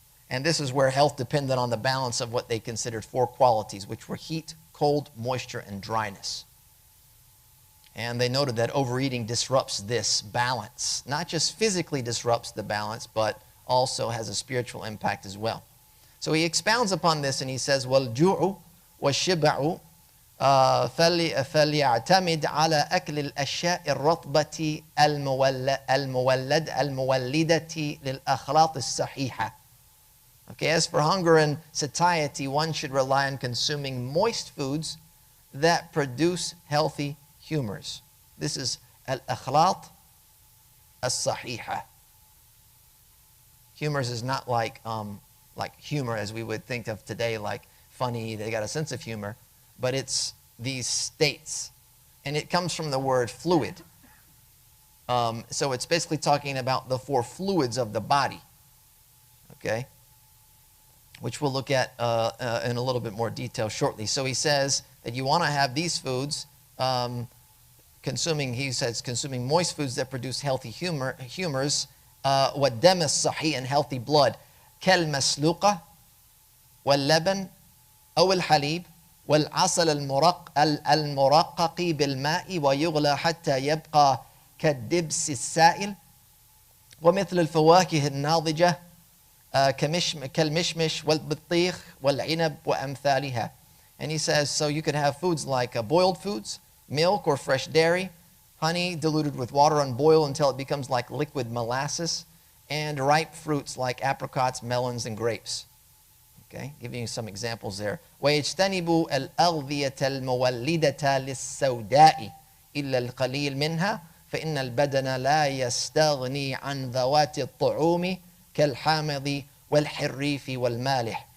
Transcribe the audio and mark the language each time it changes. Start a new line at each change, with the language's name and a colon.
English: And this is where health depended on the balance of what they considered four qualities, which were heat, cold, moisture, and dryness. And they noted that overeating disrupts this balance. Not just physically disrupts the balance, but also has a spiritual impact as well. So he expounds upon this and he says,
Arabic: وَالْجُوعُ وَالشِّبَعُ فَلْيَعْتَمِدْ عَلَى أَكْلِ الْأَشْيَاءِ الرَّطْبَةِ الْمُوَلِّدَةِ لِلْأَخْلَاطِ الصَّحِيحَةِ.
English: Okay, as for hunger and satiety, one should rely on consuming moist foods that produce healthy humors. This is al-akhlāt as-sahīḥah. Humors is not like humor as we would think of today, like funny, they got a sense of humor, but it's these states. And it comes from the word fluid. So it's basically talking about the four fluids of the body, okay, which we'll look at in a little bit more detail shortly. So he says that you want to have these foods, consuming moist foods that produce healthy humors,
Arabic: والدم الصحي,
English: and healthy blood,
Arabic: كالمسلوقة واللبن أو الحليب والعسل المرقق بالماء ويغلى حتى يبقى كالدبس السائل ومثل الفواكه الناضجة كالمشمش والبطيخ والعنب وأمثالها.
English: And he says, so you could have foods like boiled foods, milk or fresh dairy, honey diluted with water and boil until it becomes like liquid molasses, and ripe fruits like apricots, melons, and grapes. Okay, giving you some examples there.
Arabic: وَيَجْتَنِبُوا الْأَغْذِيَةَ الْمُوَلِّدَةَ لِلسَّوْدَاءِ إِلَّا الْقَلِيلَ مِنْهَا فَإِنَّ الْبَدَنَ لَا يَسْتَغْنِي عَنْ ذَوَاتِ الطُّعُومِ كَالْحَامِضِ وَالْحِرِّيفِ وَالْمَالِحِ.